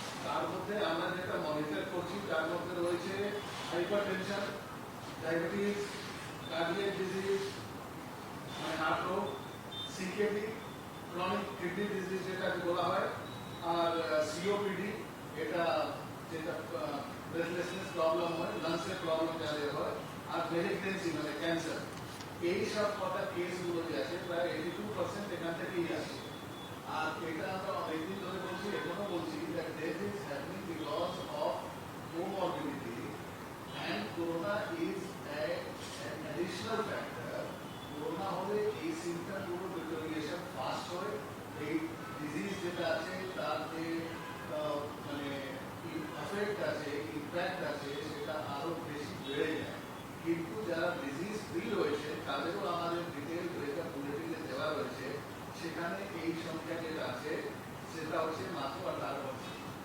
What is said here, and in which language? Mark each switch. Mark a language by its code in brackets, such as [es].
[bn] তার মধ্যে আমরা যেটা মনিটর করছি তার মধ্যে রয়েছে হাইপারটেনশন, ডায়াবেটিস, কার্ডিয়াক ডিজিজ মানে হার্ট রোগ, সিকেডি, ক্রনিক কিডনি ডিজিজ যেটাকে বলা হয়, আর সিওপিডি, এটা যেটা ব্রেথলেসনেস প্রবলেম হয়, লাংসের প্রবলেম যাদের হয়, আর মেলিগনেন্সি মানে ক্যান্সার। এই সব কটা কেসগুলো যে আছে প্রায় 82% এখান থেকেই আসে। আর এটা আমরা অনেকদিন ধরে বলছি, এখনো বলছি [en] that death is happening because of comorbidity and corona is an additional factor. [bn] Corona হলে এই সিমটমগুলো ডিটোরিয়েশন ফাস্ট হয়, এই ডিজিজ যেটা আছে তার যে মানে এফেক্ট আছে, ইম্প্যাক্ট আছে, সেটা আরো বেশি বেড়ে যায়। কিন্তু যারা ডিজিজ ফ্রি রয়েছে তাদেরও আমাদের ডিটেল ব্রেকআপ বুলেটিনে দেওয়া রয়েছে, সেখানে এই সংখ্যা যেটা আছে সেটা হচ্ছে মাত্র 18%।